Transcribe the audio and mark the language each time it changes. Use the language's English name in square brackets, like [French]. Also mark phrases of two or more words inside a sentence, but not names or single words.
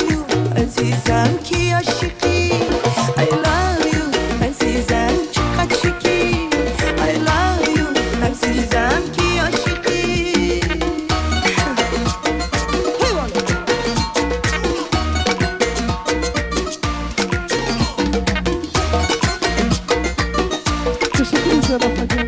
[Persian] you عزیزم کی عاشقی [English] I love you [Persian] عزیزم چقدر شکی [English] I love you [Persian] عزیزم کی عاشقی [Turkish] Teşekkür ederim efendim.